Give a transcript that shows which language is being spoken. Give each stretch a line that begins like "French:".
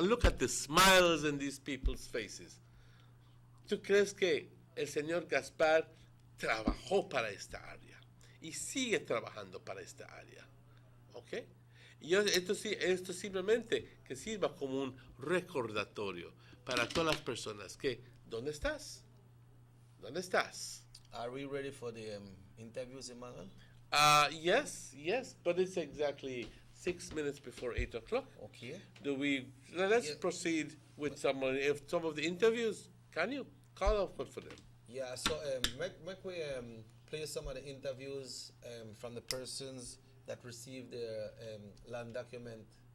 English: And look at the smiles in these people's faces.
Spanish: ¿Tú crees que el señor Gaspar trabajó para esta área? Y sigue trabajando para esta área, ¿ok? Y esto simplemente que sirva como un recordatorio para todas las personas que, ¿dónde estás? ¿Dónde estás?
English: Are we ready for the interviews, Emmanuel? Yes, but it's exactly 6 minutes before 8 o'clock. Okay. Let's proceed with some of the interviews. Can you call off for them? Yeah, so make we play some of the interviews from the persons that received their land document.